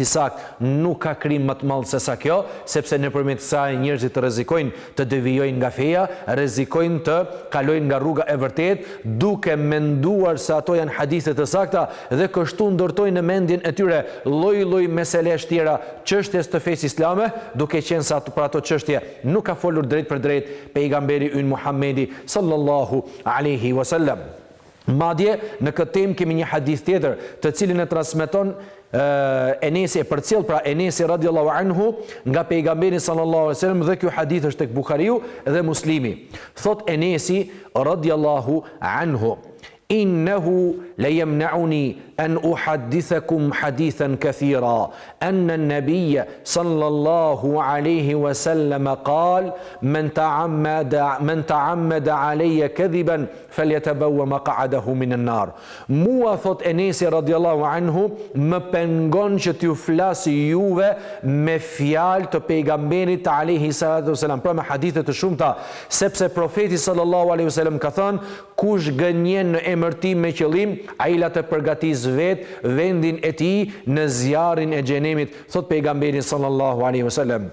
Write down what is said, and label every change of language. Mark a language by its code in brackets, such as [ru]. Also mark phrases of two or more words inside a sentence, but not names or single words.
[sq] sakt, nuk ka krim më të madh se sa kjo, sepse nëpërmjet kësaj njerëzit të rrezikojnë të devijojnë nga feja, rrezikojnë të kalojnë nga rruga e vërtetë, duke menduar se ato janë hadithe të sakta, dhe kështu ndërtojnë në mendjen e tyre lloj-lloj meselesh tjera, çështjes të fesë islame, duke qenë se ato për ato çështje nuk ka folur drejt për drejt pejgamberi ynë Muhamedi [ar] صلى الله عليه وسلم. [sq] Madje në këtë temë kemi një hadith tjetër, të cilin e transmeton Enesi, e përcjell pra Enesi [ar] رضي الله عنه [sq] nga pejgamberi [ar] صلى الله عليه وسلم, [sq] dhe ky hadith është tek Buhariu dhe Muslimi. Thot Enesi [ar] رضي الله عنه إنه ليمنعني أن أحدثكم حديثا كثيرا أن النبي صلى الله عليه وسلم قال من تعمد علي كذبا فليتبوأ مقعده من النار. [sq] Mua, thot Enesi [ar] رضي الله عنه, [sq] më pengon që t'ju flasi juve me fjalë të pejgamberit [ar] عليه الصلاة والسلام, [sq] pra me hadithe të shumta, sepse profeti [ar] صلى الله عليه وسلم [sq] ka thënë, kush gënjen në emër tim me qëllim, ai la të përgatis vetë vendin e tij në zjarrin e xhenemit, thot pejgamberi [ar] صلى الله عليه وسلم.